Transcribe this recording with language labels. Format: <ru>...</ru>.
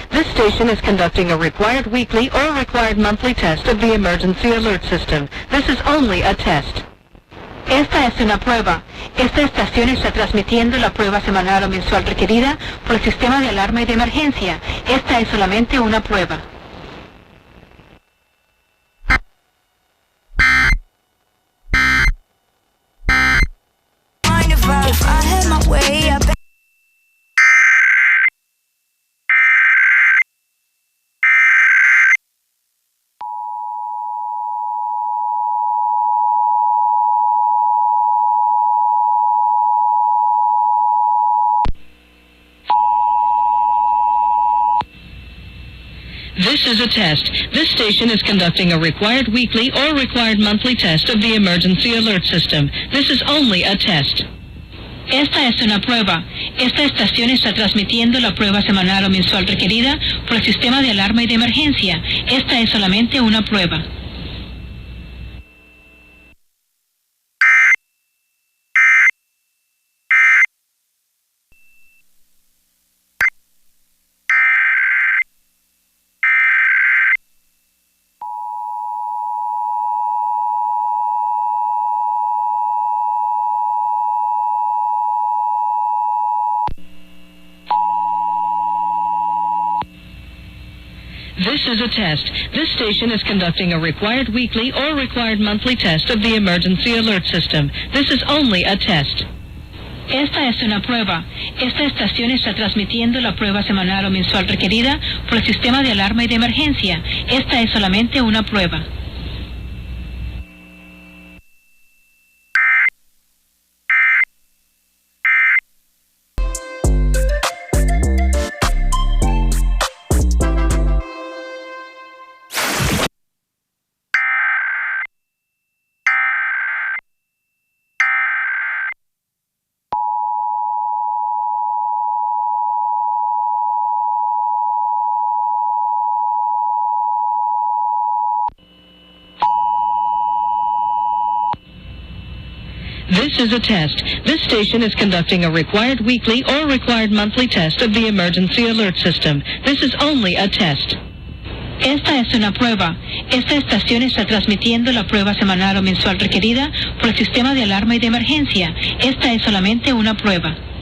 <en>This station is conducting a required weekly or required monthly test of the emergency alert system. This is only a test.</en> <es>Esta es una prueba. Esta estación está transmitiendo la prueba semanal o mensual requerida por el sistema de alarma y de emergencia. Esta es solamente una prueba.</es> <en>This is a test. This station is conducting a required weekly or required monthly test of the emergency alert system. This is only a test.</en> <es>Esta es una prueba. Esta estación está transmitiendo la prueba semanal o mensual requerida por el sistema de alarma y de emergencia. Esta es solamente una prueba.</es> <en>This is a test. This station is conducting a required weekly or required monthly test of the emergency alert system. This is only a test.</en> <es>Esta es una prueba. Esta estación está transmitiendo la prueba semanal o mensual requerida por el sistema de alarma y de emergencia. Esta es solamente una prueba.</es> <en>This is a test. This station is conducting a required weekly or required monthly test of the emergency alert system. This is only a test.</en> <es>Esta es una prueba. Esta estación está transmitiendo la prueba semanal o mensual requerida por el sistema de alarma y de emergencia. Esta es solamente una prueba.</es>